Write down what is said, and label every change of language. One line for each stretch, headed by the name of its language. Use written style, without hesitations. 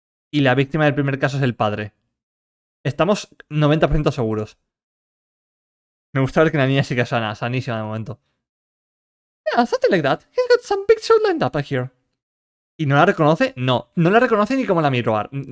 Spanish: Y la víctima del primer caso es el padre. Estamos 90% seguros. Me gusta ver que la niña sigue sana, sanísima de momento.
English: Yeah, something like that. He's got some big show lined up in here.
Spanish: ¿Y no la reconoce? No, no la reconoce ni como la Miwag.